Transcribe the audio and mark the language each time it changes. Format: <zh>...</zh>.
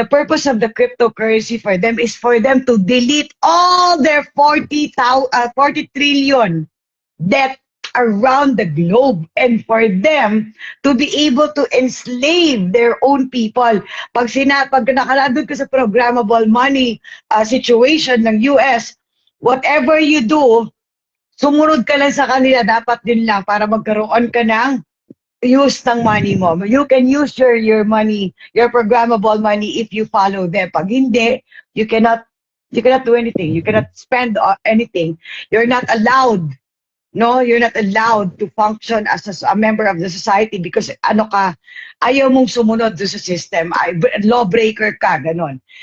<en>The purpose of the cryptocurrency for them is for them to delete all their 40 trillion debt around the globe and for them to be able to enslave their own people.</en> <tl>Pag nakaladod ka sa programmable money situation ng US,</tl> <en>whatever you do,</en> <tl>sumunod ka lang sa kanila, dapat din lang para magkaroon ka ng use ng money mo.</tl> <en>You can use your money, your programmable money if you follow them.</en> <tl>Pag hindi,</tl> <en>you cannot do anything. You cannot spend anything. You're not allowed. No, you're not allowed to function as a member of the society because</en> <tl>ayaw mong sumunod sa system, lawbreaker ka, ganon.</tl>